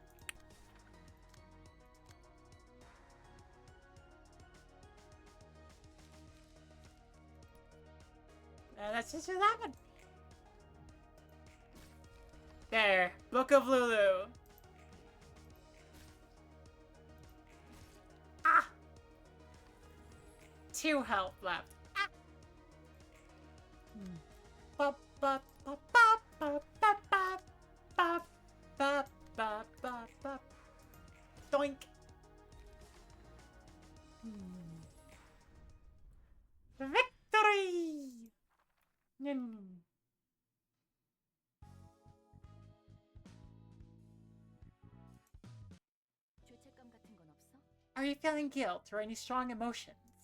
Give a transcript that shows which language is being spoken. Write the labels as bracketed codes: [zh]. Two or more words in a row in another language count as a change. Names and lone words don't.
[en] That's just what happened. There. Book of Lulu. Ah! 2 health left. Ah! Ba, ba, ba, ba, ba, ba, ba, ba, ba, ba, ba, ba. Doink. Victory! Are you feeling guilt or any strong emotions?